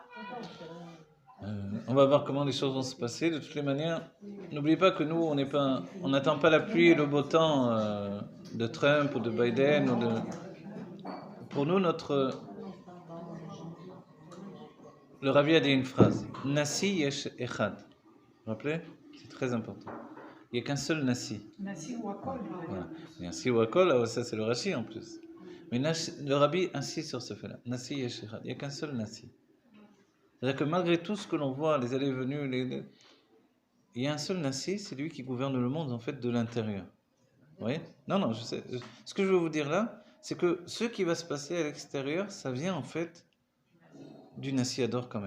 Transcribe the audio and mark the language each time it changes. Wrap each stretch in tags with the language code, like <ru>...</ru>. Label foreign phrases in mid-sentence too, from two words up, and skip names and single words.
<fr>On va voir comment les choses vont se passer. De toutes les manières, n'oubliez pas que nous, on n'attend pas la pluie et le beau temps de Trump ou de Biden. Pour nous, le Rabbi a dit une phrase.</fr> <he>נשיא יש אחד.</he> <fr>Vous vous rappelez? C'est très important. Il n'y a qu'un seul Nasi.</fr> <he>נשיא הוא הכול.</he> <fr>Voilà.</fr> <he>נשיא הוא הכול,</he> <fr>ça c'est le Rashi en plus. Mais le Rabbi insiste sur ce fait-là.</fr> <he>נשיא יש אחד.</he> <fr>Il n'y a qu'un seul Nasi. C'est-à-dire que malgré tout ce que l'on voit, les allées et venues, il y a un seul Nassi, c'est lui qui gouverne le monde en fait de l'intérieur. Vous voyez? Non, je sais. Ce que je veux vous dire là, c'est que ce qui va se passer à l'extérieur, ça vient en fait du</fr> <he>נשיא הדור</he> <fr>quand même.</fr>